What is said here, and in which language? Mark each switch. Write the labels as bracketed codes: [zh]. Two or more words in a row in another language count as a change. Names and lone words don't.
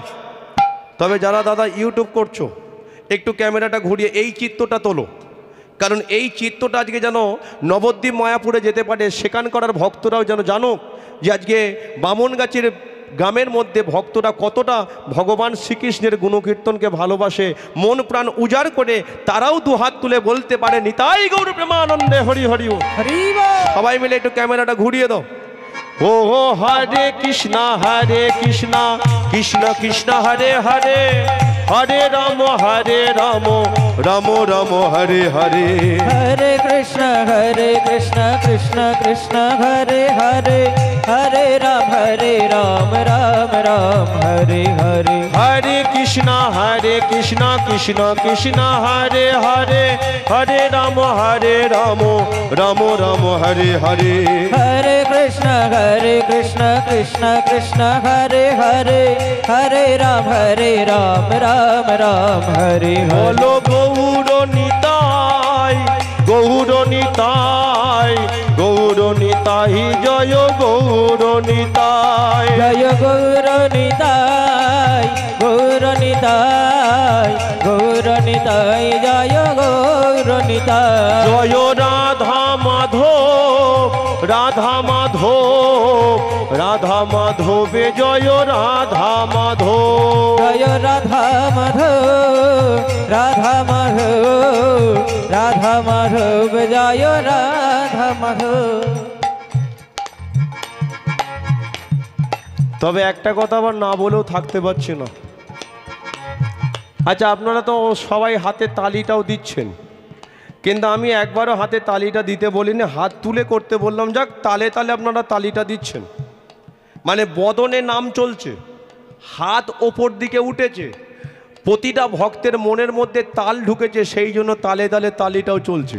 [bn] তবে যারা দাদা ইউটিউব করছো, একটু ক্যামেরাটা ঘুরিয়ে এই চিত্রটা তোলো, কারণ এই চিত্রটা আজকে যেন নবদ্বীপ মায়াপুরে যেতে পারে, সেখানকার ভক্তরাও যেন জানো যে আজকে বামনগাছির গ্রামের মধ্যে ভক্তরা কতটা ভগবান শ্রীকৃষ্ণের গুণকীর্তনকে ভালোবাসে, মন প্রাণ উজাড় করে তারাও 2 হাত তুলে বলতে পারে নিতাই গৌর প্রেমানন্দে হরি হরি। হরি বল। সবাই মিলে একটু ক্যামেরাটা ঘুরিয়ে দাও। [sa] ও হরে কৃষ্ণ কৃষ্ণ, কৃষ্ণ কৃষ্ণ হরে হরে, হরে রাম রাম রাম হরে হরে। हरे कृष्ण कृष्ण कृष्ण हरे हरे, हरे राम राम राम हरे हरे। हरे कृष्ण कृष्ण कृष्ण हरे हरे, हरे राम राम राम हरे हरे। हरे कृष्ण कृष्ण कृष्ण हरे हरे, हरे राम राम राम हरे हरे। [hi] बोलो गौर निताय गौर निताय गौर निताय जय गौर निताय। जय गौर निताय गौर निताय गौर निताय जय गौर निताय। जय राधा माधव राधा माधव राधा माधव जय राधा माधव। जय राधा माधव राधा माधव राधा माधव जय राधा माधव। [bn] তবে একটা কথা আবার না বলেও থাকতে পারছি না। আচ্ছা, আপনারা তো সবাই হাতে তালিটাও দিচ্ছেন, কিন্তু আমি একবারও হাতে তালিটা দিতে বলিনি, হাত তুলে করতে বললাম। যাক, তালে তালে আপনারা তালিটা দিচ্ছেন, মানে বদনে নাম চলছে, হাত ওপর দিকে উঠেছে, প্রতিটা ভক্তের মনের মধ্যে তাল ঢুকেছে, সেই জন্য তালে তালে তালিটাও চলছে।